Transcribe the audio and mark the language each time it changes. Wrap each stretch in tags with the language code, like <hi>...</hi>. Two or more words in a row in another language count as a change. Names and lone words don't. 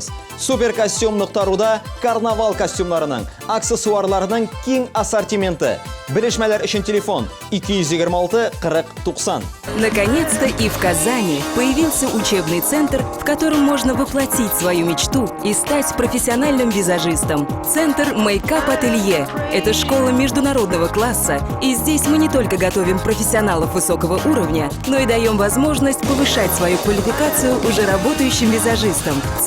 <uz>Superkostyum.ru'da karnaval kostyumlarining, aksessuarlarining keng assortimenti. Bilishmalar uchun telefon 226 40 90.</uz> <ru>Наконец-то и в Казани появился учебный центр, в котором можно воплотить свою мечту и стать профессиональным визажистом. Центр Мейкап Ателье – это школа международного класса, и здесь мы не только готовим профессионалов высокого уровня, но и даем возможность повышать свою квалификацию уже работающим визажистам.</ru>